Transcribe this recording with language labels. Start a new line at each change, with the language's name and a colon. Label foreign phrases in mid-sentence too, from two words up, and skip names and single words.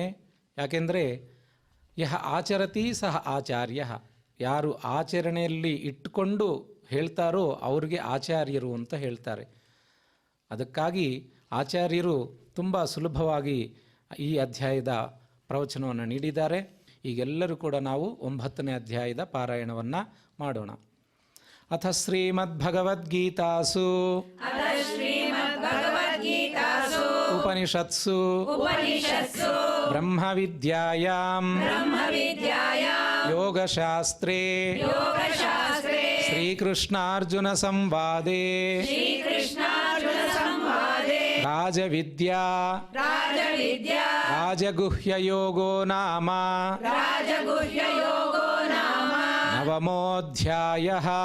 Kannada: ಯಾಕೆಂದರೆ
Sanskrit: ಯಹ ಆಚರತಿ ಸಹ ಆಚಾರ್ಯ,
Kannada: ಯಾರು ಆಚರಣೆಯಲ್ಲಿ ಇಟ್ಟುಕೊಂಡು ಹೇಳ್ತಾರೋ ಅವ್ರಿಗೆ ಆಚಾರ್ಯರು ಅಂತ ಹೇಳ್ತಾರೆ. ಅದಕ್ಕಾಗಿ ಆಚಾರ್ಯರು ತುಂಬ ಸುಲಭವಾಗಿ ಈ ಅಧ್ಯಾಯದ ಪ್ರವಚನವನ್ನು ನೀಡಿದ್ದಾರೆ. ಈಗೆಲ್ಲರೂ ಕೂಡ ನಾವು 9ನೇ ಅಧ್ಯಾಯದ ಪಾರಾಯಣವನ್ನು ಮಾಡೋಣ.
Sanskrit: ಅಥ ಶ್ರೀಮದ್ಭಗವದ್ಗೀತಾಸು ಉಪನಿಷತ್ಸು ಬ್ರಹ್ಮವಿದ್ಯಾಯಾಂ ಯೋಗಶಾಸ್ತ್ರೇ ಶ್ರೀಕೃಷ್ಣಾರ್ಜುನ ಸಂವಾದೇ ರಾಜವಿದ್ಯಾ ರಾಜಗುಹ್ಯಯೋಗೋ ನಾಮ ನವಮೋऽಧ್ಯಾಯಃ.